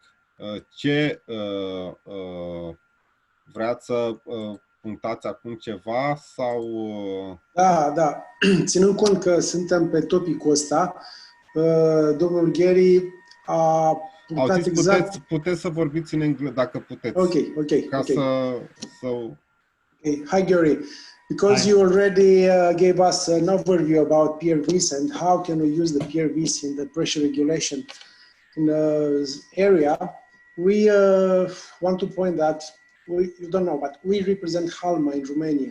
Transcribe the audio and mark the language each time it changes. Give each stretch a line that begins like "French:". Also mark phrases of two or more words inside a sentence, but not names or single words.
Romanian: Ce vreați să punctați acum ceva sau? Da. Ținând cont că suntem pe topicul ăsta, domnul Gary a punctat exact... Puteți să vorbiți în engleză, dacă puteți. Ok. Okay.
English: Hi, Gary. Because you already gave us an overview about PRVs and how can we use the PRVs in the pressure regulation in the area, we want to point that, you don't know, but we represent Halma in Romania.